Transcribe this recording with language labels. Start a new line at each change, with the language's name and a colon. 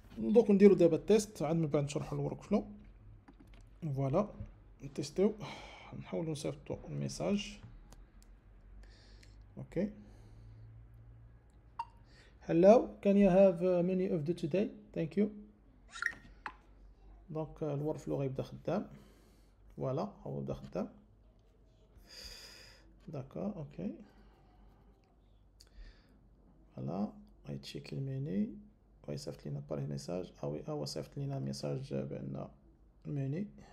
Arabic: دوك نديرو دابا التيست عاد من بعد نشرحو الورك فلو. فوالا نتيستيو، نحاولو نصيفطو الميساج. اوكي.
English: Hello, can you have a menu of the today? Thank you.
Arabic: دونك الورك فلو غيبدا خدام. فوالا هو بدا خدام. داكور اوكي. فوالا غيتشيكي الميني ويصيفط لينا بار ميساج. اوي هو صيفط لينا ميساج بان الميني.